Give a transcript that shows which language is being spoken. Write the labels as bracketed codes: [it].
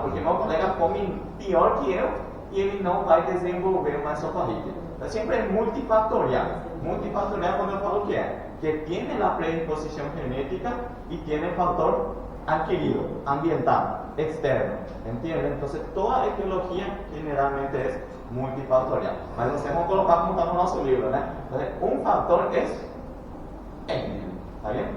[pt] Porque meu colega come pior que eu e ele não vai desenvolver uma esofagite. [es] Então, siempre es multifactorial. Multifactorial [pt] cuando eu falo que [es] tiene la predisposición genética y tiene factor adquirido, ambiental, externo, ¿entiendes? Entonces toda etiología generalmente es multifactorial. [pt] Mas nós vamos colocar como está no nosso livro, né? [es] Entonces, un factor es étnico, ¿está bien?